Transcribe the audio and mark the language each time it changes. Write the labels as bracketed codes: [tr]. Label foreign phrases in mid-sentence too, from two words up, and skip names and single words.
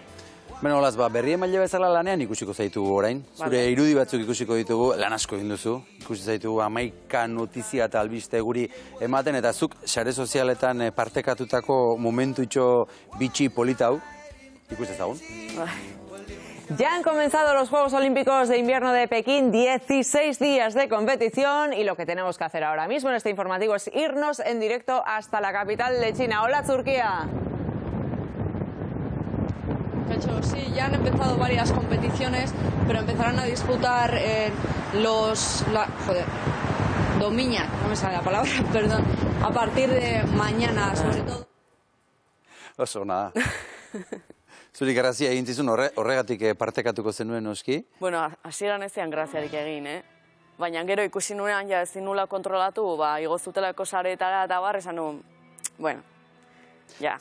[eu] Beno, olaz, berri emaile bezala lanean ikusiko zaitugu orain. Zure irudi batzuk ikusiko ditugu, lan asko egin duzu. Ikusi zaitugu 11 notizia eta albiste guri ematen, eta zuk sare sozialetan partekatutako momentutxo bitxi polita hau. Ikusi ezagun. [es] Ya han comenzado los Juegos Olímpicos de Invierno de Pekín, 16 días de competición, y lo que tenemos que hacer ahora mismo en este informativo es irnos en directo hasta la capital de China. Hola, Turquía. Sí, ya han empezado varias competiciones, pero empezarán a disputar Domiñac, no me sale la palabra, perdón, a partir de mañana, sobre todo. [eu] Oso, nada. Zuri grazia egin zizun horregatik partekatuko zenuen noski? Bueno, hasieran ez zian graziarik egin, Baina gero ikusi nuean ja ezin nula kontrolatu, igo zutelako sareetara eta esan nuen, bueno, ja.